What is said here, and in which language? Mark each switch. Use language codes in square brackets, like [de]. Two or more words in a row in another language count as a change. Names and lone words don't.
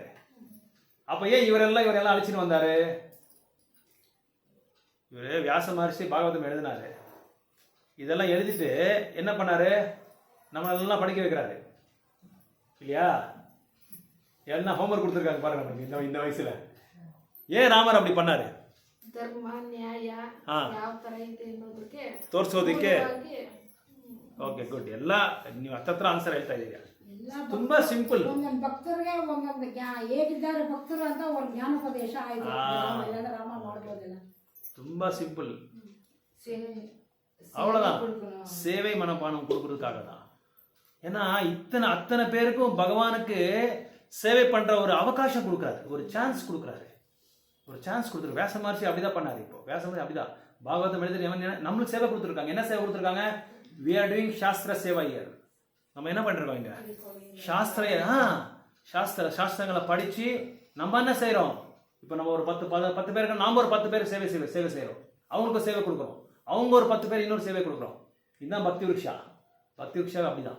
[ta] அப்போ ஏன் இவரெல்லாம் அழிச்சிட்டு வந்தாரு? இவர் வியாச மகர்ஷி பாகவதம் எழுதினாரு. இதெல்லாம் எழுதிட்டு என்ன பண்ணாரு? நம்மளெல்லாம் படிக்க வைக்கிறாரு இல்லையா? என்ன ஹோம்ஒர்க் கொடுத்துருக்காங்க பாருங்க நமக்கு இந்த வயசுல. ஏன் ராமர் அப்படி பண்ணாரு? [kn] ಧರ್ಮ ನ್ಯಾಯ ಯಾವ ತರ ಐತೆ ಅನ್ನೋದಕ್ಕೆ ತೋರಿಸೋದಕ್ಕೆ. [en] okay good. [kn] ಎಲ್ಲ ನೀವು ಹತ್ತತ್ರ ಆನ್ಸರ್ ಹೇಳ್ತಾ ಇದ್ದೀರಾ. ತುಂಬಾ ಸಿಂಪಲ್. ಒಂದೊಂದು ಭಕ್ತರಿಗೆ ಒಂದೊಂದು ಹೇಗಿದ್ದಾರೆ ಭಕ್ತರು ಅಂತ ಒಂದು ಜ್ಞಾನೋಪದೇಶ ಆಯ್ತು. ರಾಮ ಮಾಡ್ಬೋದಿಲ್ಲ. [ta] ತುಂಬಾ சிம்பிள். அவ்வளவுதான். சேவை மனப்பானம் கொடுக்கறதுக்காக தான். ஏன்னா அத்தனை பேருக்கும் பகவானுக்கு சேவை பண்ற ஒரு அவகாசம் கொடுக்குறாரு, ஒரு சான்ஸ் கொடுக்குறாரு. வியாச மகர்ஷி அப்படிதான் பண்ணாரு. இப்போ வியாச மகர்ஷி அப்படிதான் பாகவதம் எழுதி நம்மளுக்கு சேவை கொடுத்துருக்காங்க. என்ன சேவை கொடுத்துருக்காங்க? [en] we are doing [ta] சாஸ்திர சேவை here. நம்ம என்ன பண்ணிருக்கோம் இங்க? சாஸ்திரங்களை படிச்சு நம்ம என்ன செய்யறோம்? இப்போ நம்ம ஒரு 10 பேருக்கு நாம ஒரு 10 பேருக்கு சேவை செய்யறோம். அவங்களுக்கு சேவை கொடுக்குறோம். அவங்க ஒரு 10 பேர் இன்னொரு சேவை கொடுக்குறோம். இதுதான் பக்தி விருஷா. அப்படிதான்.